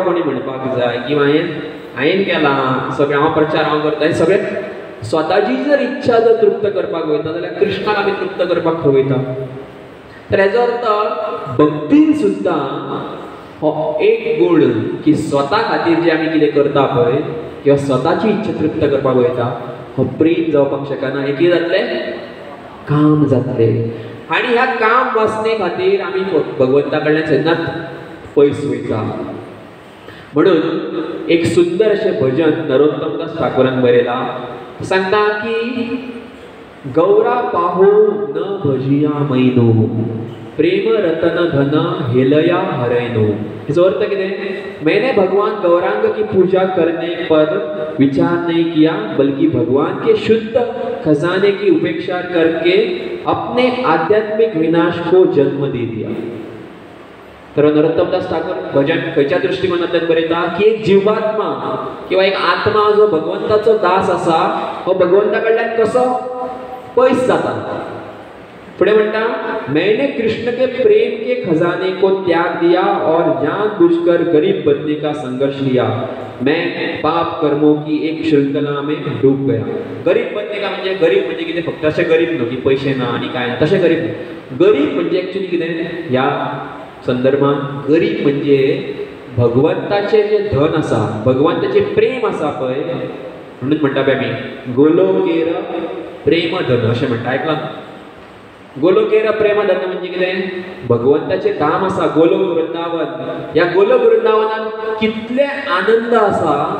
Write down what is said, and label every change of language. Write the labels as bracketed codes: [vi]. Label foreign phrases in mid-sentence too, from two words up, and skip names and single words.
[kok] कोणी म्हणपाक जाय किंवा हांवें केलां सगळें हांव प्रचार हांव करता हें सगळें स्वताची जर इच्छा जर तृप्त करपाक वयता जाल्यार कृष्णाक आमी तृप्त करपाक खंय वयता तर हेजो अर्थ भक्तीन सुद्दां हो एक गूण की स्वता खातीर जे आमी कितें करता पळय किंवा स्वताची इच्छा तृप्त करपाक वयता हो प्रेम जावपाक शकना हें कितें जातलें काम जातलें आनी ह्या काम वासने खातीर आमी भगवंता कडल्यान सदांच पयस वयता म्हणून एक सुंदर अशें भजन नरोत्तमदास ठाकुरान बरयलां सांगता की [bn] গৌরা পঁহু না ভজিয়া মৈনু প্রেম রতন ধন হেলায় হারাইনু [hi] इसका अर्थ कितें मैंने भगवान गौरांग की पूजा करने पर विचार नहीं किया बल्कि भगवान के शुद्ध खजाने की उपेक्षा करके अपने आध्यात्मिक विनाश को जन्म दे दिया [kok] तर नरोत्तमदास ठाकूर भजन खंयच्या दृष्टिकोनांतल्यान बरयता की एक जीवात्मा किंवा एक आत्मा जो भगवंताचो दास आसा हो भगवंता कडल्यान कसो पयस जाता पुढे म्हणता मैंने कृष्ण [hi] के प्रेम के खजाने को त्याग दिया और जानबूझकर गरीब बनने का संघर्ष लिया मैं पाप कर्मों की एक श्रृंखला में डूब गया गरीब बनने का [kok] म्हणजे गरीब म्हणजे कितें फक्त अशे गरीब न्हू की पैसे ना आनी काय ना तशे गरीब म्हणजे एक्चुअली कितें ह्या संदर्भात गरीब म्हणजे भगवंताचे जे धन आसा भगवंताचे प्रेम आसा पळय म्हणून म्हणटा पळय आमी [bn] গোলোকের প্রেম ধন [kok] अशें म्हणटा आयकलां [bn] গোলোকের প্রেম ধন [kok] म्हणजे कितें भगवंताचे धाम आसा गोलोक वृंदावन ह्या गोलोक वृंदावनात कितले आनंद आसा